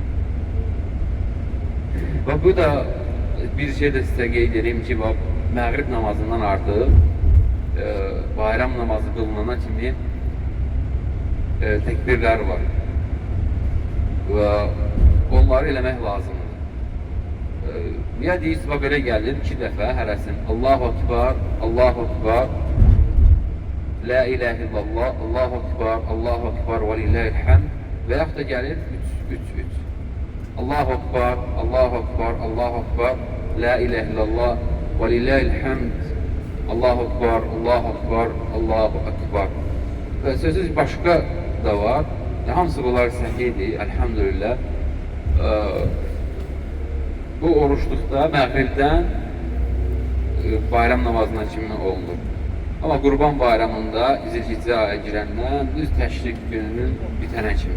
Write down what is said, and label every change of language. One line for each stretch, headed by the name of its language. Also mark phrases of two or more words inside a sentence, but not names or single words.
Azerbaijani: Və bu da bir şey də sizə qeyd edeyim ki, məğrib namazından artıq bayram namazı qılınana kimi təkbirlər var. Və onları eləmək lazımdır. Ya deyirsə, belə gəlir 2 dəfə hərəsin.
Arabic: الله أكبر، الله أكبر، لا إله إلا الله، الله أكبر، الله أكبر, və لله الحمد.
Azerbaijani: Və yaxud da gəlir 3-3-3.
Arabic: الله أكبر، الله أكبر، الله أكبر، لا إله إلا الله, və لله الحمد. الله أكبر، الله أكبر، الله أكبر.
Azerbaijani: Və sözsüz başqa da var. Hamısı bunlar səhiyyidir, əlhamdülillah. Bu oruçluqda məğribdən bayram namazına kimi olunur. Amma Qurban bayramında Zilhiccə aya girəndən düz təşrik gününün bitənə kimi.